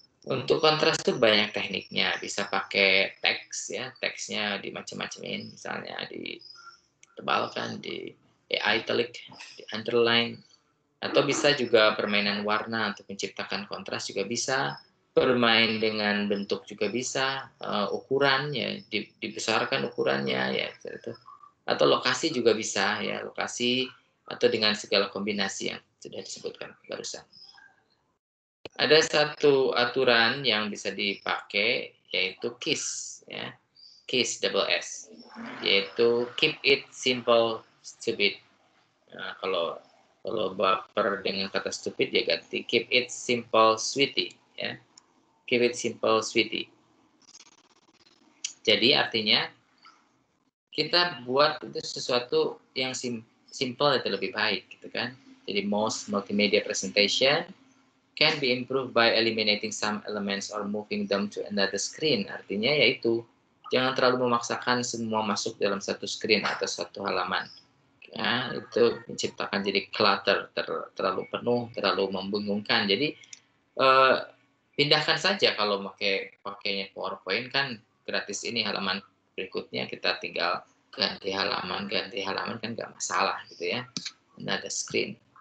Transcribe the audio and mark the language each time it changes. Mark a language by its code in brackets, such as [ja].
[id] Untuk kontras tuh banyak tekniknya, bisa pakai teks ya, teksnya dimacam-macamin, misalnya ditebalkan, di italic, di underline, atau bisa juga permainan warna untuk menciptakan kontras juga bisa, bermain dengan bentuk juga bisa, ukuran ya, dibesarkan ukurannya ya, itu. Atau lokasi juga bisa ya, lokasi atau dengan segala kombinasi yang sudah disebutkan barusan. Ada satu aturan yang bisa dipakai yaitu KISS ya. KISS double S. Yaitu [en] keep it simple stupid. [id] Nah, kalau baper dengan kata stupid ya ganti [en] keep it simple sweetie [id] ya. [en] Keep it simple sweetie. [id] Jadi artinya kita buat itu sesuatu yang simple itu lebih baik gitu kan. Jadi [en] most multimedia presentation can be improved by eliminating some elements or moving them to another screen. [id] Artinya yaitu jangan terlalu memaksakan semua masuk dalam satu screen atau satu halaman. Ya, itu menciptakan jadi clutter, terlalu penuh, terlalu membingungkan. Jadi pindahkan saja kalau pakainya PowerPoint kan gratis ini halaman berikutnya kita tinggal ganti halaman kan nggak masalah gitu ya. [en] Another screen.